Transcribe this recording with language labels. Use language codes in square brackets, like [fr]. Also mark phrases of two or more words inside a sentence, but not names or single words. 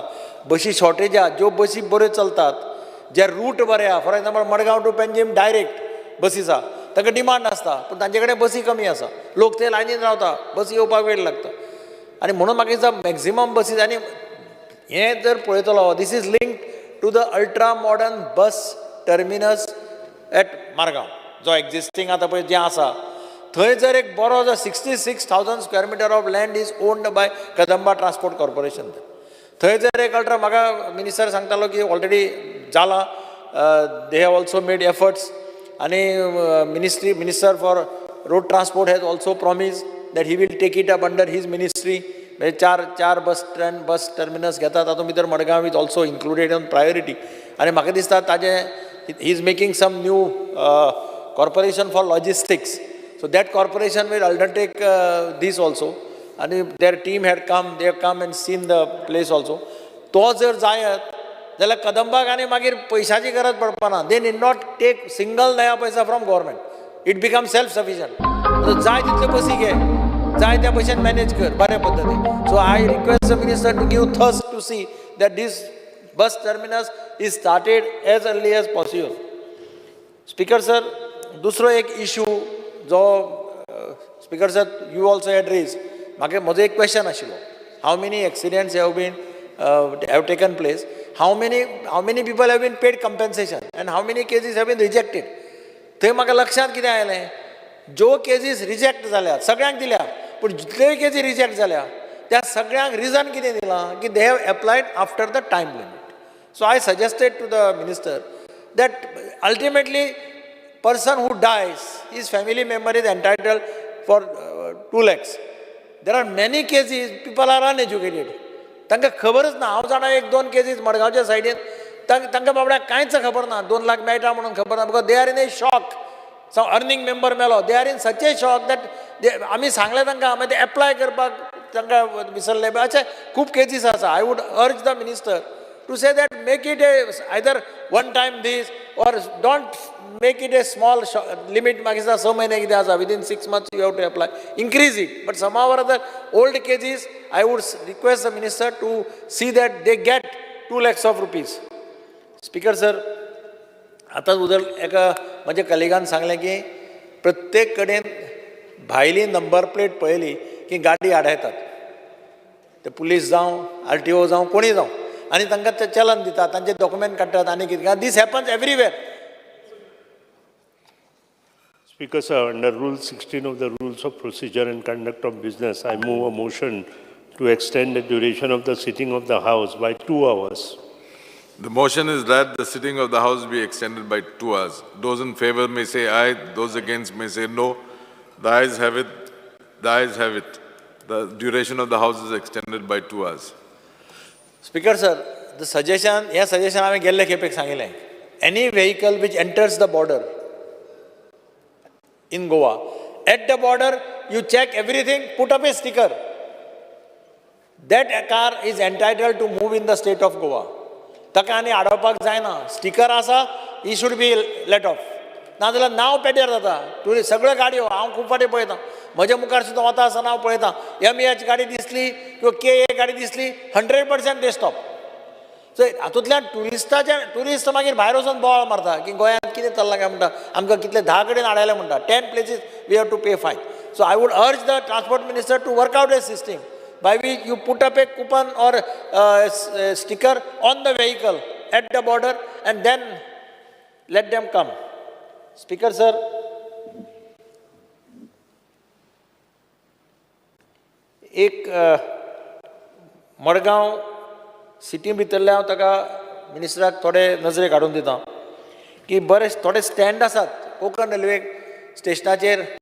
[kok] बसी शॉर्टेज आहा, ज्यो बसी बऱ्यो चलतात, जे रूट बरे आहा, [en] for example Margao to Panjim direct [kok] बसी आसा, ताका डिमांड आसता, पूण तांचे कडेन बसी कमी आसा. लोक ते लायनीन रावता, बसी येवपाक वेळ लागता. आनी म्हणून म्हाका दिसता मॅक्झिमम बसीस, आनी हें जर पळयतलो, [en] this is linked to the ultra modern bus terminus at Margaon, [kok] जो existing आता पळय जे आसा थंय जर एक बरो जो [en] 66,000 square meter of land is owned by Kadamba Transport Corporation. [kok] थंय जर एक अल्ट्रा म्हाका मिनिस्टर सांगतालो की ऑलरेडी जाला, [en] they have also made efforts आणि minister for road transport has also promised that he will take it up under his ministry. [kok] चार बस टर्मिनस घेतात तातूंत भितर मडगांव [en] is also included on priority [kok] आनी म्हाका दिसता ताजे ही [en] is making some new corporation for logistics, so that corporation will undertake this also आनी their team had come, they have come and seen the place also. [kok] तो जर जायत जाल्यार कदंबाक आनी मागीर पयशांची गरज पडपाना. [en] they need not take single [hi] नया पैसा [en] from government, it become self sufficient. [kok] जाय तितले बसी घे, जाय त्या भशेन मॅनेज कर बऱ्या पद्दतीन. [en] so I request the minister to give thrust to see that this bus terminus is started as early as possible. [kok] स्पीकर सर, दुसरो एक इशू जो स्पीकर सर [en] you also had raise, [kok] म्हाका म्हजो एक क्वेश्चन आशिल्लो. [en] how many accidents have taken place, how many people have been paid compensation and how many cases have been rejected. [kok] थंय म्हाका लक्षांत कितें आयलें, ज्यो केसीस रिजेक्ट जाल्यात सगळ्यांक दिल्या, पूण जितल्योय केसी रिजेक्ट जाल्या त्या सगळ्यांक रिजन कितें दिलां की [en] they have applied after the time limit. so I suggested to the minister that ultimately person who dies, his family member is entitled for 2 lakhs. There are many cases, people are uneducated. [kok] तांकां खबरच ना. हांव जाणा 1-2 केसीस मडगांवच्या सायडीन तांकां बाबड्याक कांयच खबर ना, 2 लाख मेळटा म्हणून खबर ना, [en] because they are in a shock. some earning member मेलो, they are in such a shock that [kok] आमी सांगलें तांकां, मागीर ते एप्लाय करपाक तांकां विसरले. अशे खूब केसीस आसा. [en] I would urge the minister to say that make it either one time this or don't make it a small limit. Magisa so many within 6 months you have to apply, increase it, but somehow or other old cases I would request the minister to see that they get 2 lakhs of rupees. Speaker sir, [kok] आता उदल एका माझ्या कलिगान सांगलें की प्रत्येक कडेन भायली नंबर प्लेट पळयली की गाडी आडायतात. ते पुलीस जावं RTO जावं कोणी जावं आणि तांकां ते चलन दितात, तांचे डॉक्युमेंट काडटात आनी कितें. [en] this happens everywhere. Speaker sir, under Rule 16 of the Rules of Procedure and Conduct of Business, I move a motion to extend the duration of the sitting of the House by 2 hours. The motion is that the sitting of the House be extended by 2 hours. Those in favor may say aye, those against may say no. The ayes have it. The ayes have it. The duration of the House is extended by 2 hours. Speaker sir, the suggestion, [kok] आम्ही गेल्ले खेपेक सांगिल्लें. [en] Any vehicle which enters the border in Goa, at the border you check everything, put up a sticker. That car is entitled to move in the state of Goa. [kok] ताका आनी आडोवपाक जायना. स्टिकर आसा, [en] he should be let off. [kok] नाजाल्यार नांव पेड्यार जाता. टुरिस्ट सगळ्यो गाडयो हांव खूब फाटी पळयतां, म्हज्या मुखार सुद्दां वता आसतना हांव पळयतां, MH गाडी दिसली किंवा KA गाडी दिसली, 100% [en] they stop. [kok] सो हातूंतल्यान ट्युरिस्ट मागीर भायर वचून बोवाळ मारता की गोंयांत कितें चल्लां काय म्हणटा, आमकां कितले 10 कडेन आडायले म्हणटा, 10 [en] places we have to pay fine. so I would urge the transport minister to work out a system by which you put up a coupon or sticker on the vehicle at the border and then let them come. Speaker sir, [kok] एक मडगांव सिटी भितरले हांव ताका मिनिस्टराक थोडे नजरेक हाडून दिता की बरे थोडे स्टँड आसात कोंकण रेल्वे स्टेशनाचेर.